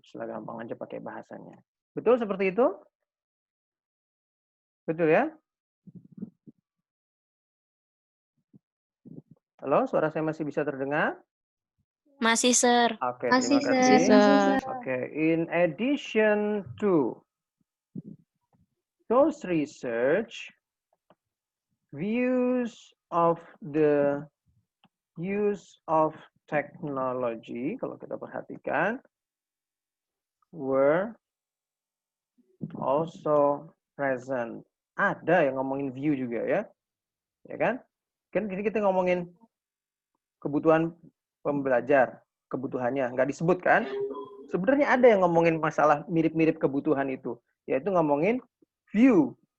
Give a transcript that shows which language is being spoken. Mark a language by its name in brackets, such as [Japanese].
[Indonesian] Setelah gampang aja pakai bahasanya. Betul seperti itu? Betul ya? Halo, suara saya masih bisa terdengar? Masih, Sir. Oke, Masih, terima [English] Sir. [Indonesian] kasih. [English] Oke, in addition to those research, views of the use of technology, [Indonesian] kalau kita perhatikan, [English] were also present. [Indonesian] Ada yang ngomongin view juga ya, ya kan? Kan kita ngomongin kebutuhan pembelajar, kebutuhannya nggak disebut kan? Sebenarnya ada yang ngomongin masalah mirip-mirip kebutuhan itu, yaitu ngomongin view.